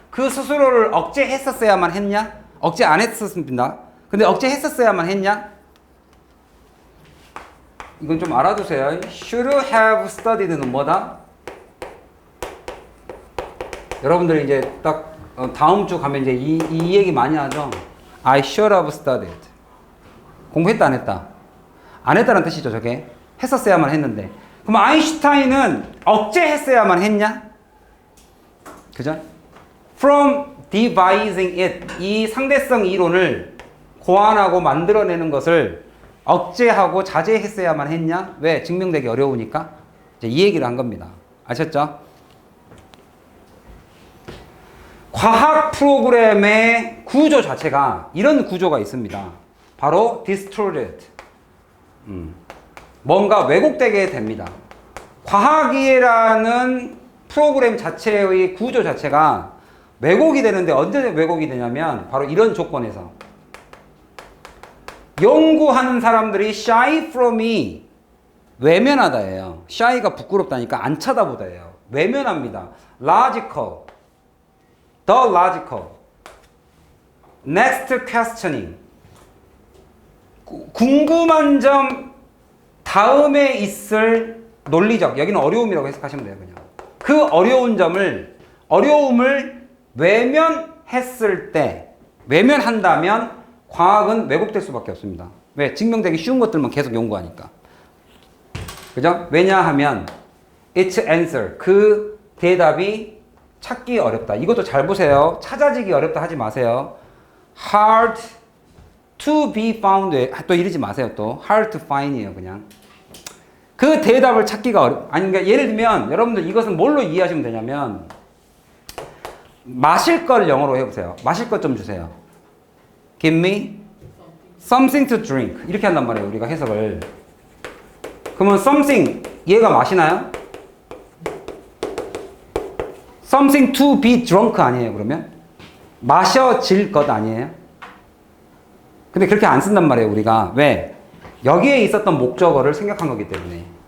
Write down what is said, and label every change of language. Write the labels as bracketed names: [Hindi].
[Korean] 그 스스로를 억제했었어야만 했냐? 억제 안 했었습니다. 근데 억제했었어야만 했냐? 이건 좀 알아두세요. [English] should have studied는 [Korean] 뭐다? 여러분들 이제 딱 다음 주 가면 이제 이 얘기 많이 하죠. [English] I should have studied. [Korean] 공부했다 안 했다? 안 했다는 뜻이죠, 저게. 했었어야만 했는데. 그럼 아인슈타인은 억제했어야만 했냐? 그죠? [English] From devising it. [Korean] 이 상대성 이론을 고안하고 만들어내는 것을 억제하고 자제했어야만 했냐? 왜? 증명되기 어려우니까. 이제 이 얘기를 한 겁니다. 아셨죠? 과학 프로그램의 구조 자체가 이런 구조가 있습니다. 바로 distorted. 뭔가 왜곡되게 됩니다. 과학이라는 프로그램 자체의 구조 자체가 왜곡이 되는데 언제 왜곡이 되냐면 바로 이런 조건에서 연구하는 사람들이 shy from이 외면하다예요. shy가 부끄럽다니까 안 쳐다보다예요. 외면합니다. [English] logical, the logical, next questioning. [Korean] 궁금한 점 다음에 있을 논리적, 여기는 어려움이라고 해석하시면 돼요. 그냥 그 어려움을 외면했을 때, 외면한다면 과학은 왜곡될 수밖에 없습니다. 왜? 증명되기 쉬운 것들만 계속 연구하니까. 그죠? 왜냐하면 [English] its answer, [Korean] 그 대답이 찾기 어렵다. 이것도 잘 보세요. 찾아지기 어렵다 하지 마세요. [English] hard to be found. [Korean] 또 이러지 마세요. [English] 또 hard to find이에요. [Korean] 그냥 그 대답을 찾기가 아니, 그러니까 예를 들면 여러분들 이것은 뭘로 이해하시면 되냐면 마실 거를 영어로 해보세요. 마실 것 좀 주세요. [English] Give me something to drink. [Korean] 이렇게 한단 말이에요. 우리가 해석을. 그러면 something, 얘가 마시나요? [English] something to be drunk [Korean] 아니에요, 그러면? 마셔질 것 아니에요? 근데 그렇게 안 쓴단 말이에요, 우리가. 왜? 여기에 있었던 목적어를 생각한 거기 때문에.